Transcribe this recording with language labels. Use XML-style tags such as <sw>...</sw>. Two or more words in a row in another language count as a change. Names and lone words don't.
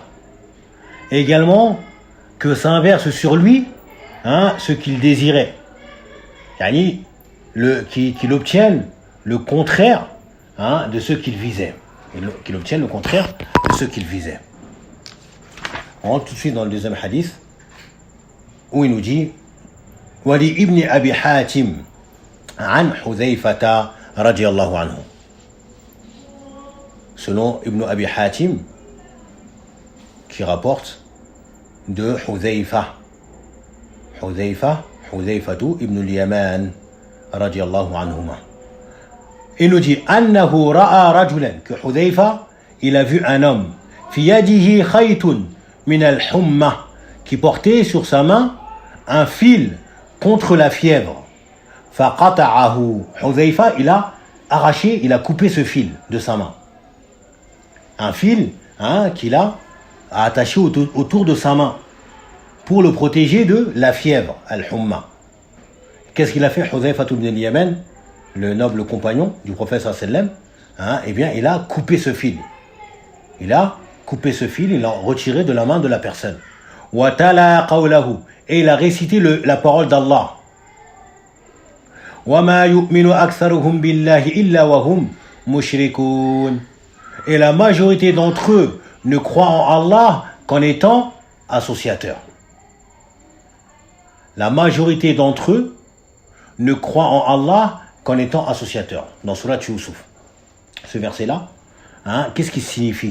<fr>Et également que ça inverse sur lui ce qu'il désirait. Yani, qu'il obtienne le contraire de ce qu'il visait. Qu'il obtienne le contraire de ce qu'il visait. On rentre tout de suite dans le deuxième hadith où il nous dit</fr> <ar>ولابن أبي حاتم عن حذيفة رضي الله عنه.</ar> <fr>Selon Ibn Abi Hatim, qui rapporte de Hudhayfatu ibn al-Yaman</fr> <ar>رضي الله عنهما.</ar> <fr>Il nous dit</fr> <ar>أنه رأى رجلا,</ar> <fr>que Hudhayfa, il a vu un homme</fr> <ar>في يده خيط من الحمى,</ar> <fr>qui portait sur sa main un fil contre la fièvre.</fr> <ar>Faqata'ahu.</ar> <fr>Hudhayfa, il a arraché, il a coupé ce fil de sa main. Un fil qu'il a attaché autour de sa main pour le protéger de la fièvre, al-humma. Qu'est-ce qu'il a fait Hudhayfa ibn al-Yaman, le noble compagnon du prophète</fr> <ar>صلى الله عليه وسلم,</ar> <fr>eh bien, il a coupé ce fil. Il a coupé ce fil, il l'a retiré de la main de la personne.</fr> <ar>وتلا قوله,</ar> <fr>et il a récité la parole d'Allah.</fr> <ar>وما يؤمن أكثرهم بالله إلا وهم مشركون.</ar> <fr>Et la majorité d'entre eux ne croient en Allah qu'en étant associateurs. La majorité d'entre eux ne croient en Allah qu'en étant associateurs. Dans Surat Yusuf. Ce verset-là, qu'est-ce qu'il signifie?</fr>